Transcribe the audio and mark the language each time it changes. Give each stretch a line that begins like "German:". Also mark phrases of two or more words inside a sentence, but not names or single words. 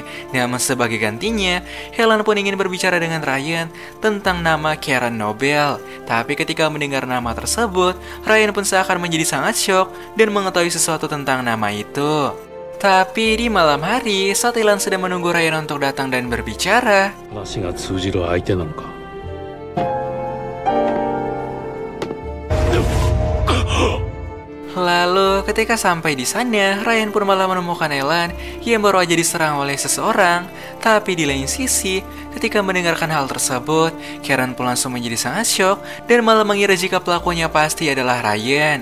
Indonesian: Namun sebagai gantinya, Helen pun ingin berbicara dengan Ryan tentang nama Karen Nobel. Tapi ketika mendengar nama tersebut, Ryan pun seakan menjadi sangat syok dan mengetahui sesuatu tentang nama itu. Tapi di malam hari, saat Helen sedang menunggu Ryan untuk datang dan berbicara,
Japanese: 話が通じる相手なのか。
Indonesian: lalu ketika sampai di sana, Ryan pun malah menemukan Helen yang baru aja diserang oleh seseorang. Tapi di lain sisi, ketika mendengarkan hal tersebut, Karen pun langsung menjadi sangat syok dan malah mengira jika pelakunya pasti adalah Ryan.